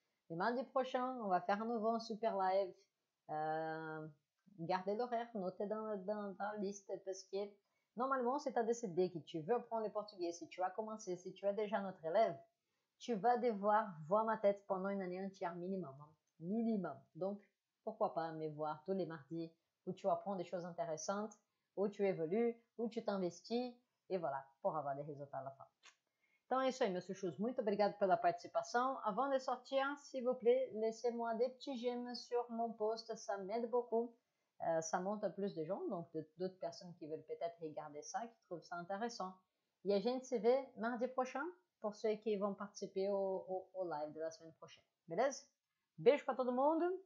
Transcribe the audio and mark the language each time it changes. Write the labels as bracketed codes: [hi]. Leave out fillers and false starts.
[fr] Et mardi prochain, on va faire un nouveau un super live. Gardez l'horaire, notez dans la liste parce que normalement, si tu as décidé que tu veux apprendre le portugais, si tu as commencé, si tu es déjà notre élève, tu vas devoir voir ma tête pendant une année entière minimum. Minimum. Donc, pourquoi pas me voir tous les mardis où tu apprends des choses intéressantes, où tu évolues, où tu t'investis, et voilà, pour avoir des résultats à la fin. [pt] Então é isso aí, meus chuchus. Muito obrigado pela participação. [fr] Avant de sortir, s'il vous plaît, laissez-moi des petits j'aime sur mon post. Ça m'aide beaucoup. Ça monte à plus de gens, donc d'autres personnes qui veulent peut-être regarder ça, qui trouvent ça intéressant. [pt] E a gente se vê [fr] mardi prochain pour ceux qui vont participer au live de la semaine prochaine. [pt] Beleza? Beijo para todo mundo.